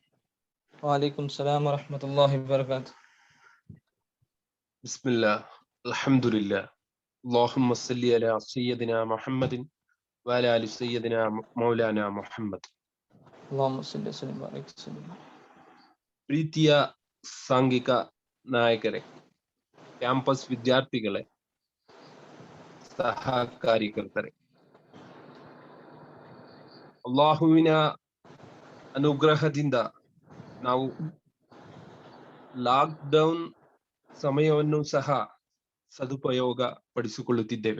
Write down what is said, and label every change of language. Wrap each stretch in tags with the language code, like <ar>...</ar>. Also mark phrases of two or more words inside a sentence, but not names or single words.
<ar>وعليكم السلام ورحمة الله وبركاته. بسم الله الحمد لله اللهم صل على سيدنا محمد وعلى آل سيدنا مولانا محمد. اللهم صل وسلم وبارك وسلم.</ar> <kn>ಪ್ರೀತಿಯ ಸಾಂಘಿಕ ನಾಯಕರೇ, ಕ್ಯಾಂಪಸ್ ವಿದ್ಯಾರ್ಥಿಗಳೇ, ಸಹ ಕಾರ್ಯಕರ್ತರೆ, ಅಲ್ಲಾಹುವಿನ ಅನುಗ್ರಹದಿಂದ ನಾವು ಲಾಕ್ಡೌನ್ ಸಮಯವನ್ನು ಸಹ ಸದುಪಯೋಗ ಪಡಿಸಿಕೊಳ್ಳುತ್ತಿದ್ದೇವೆ.</kn>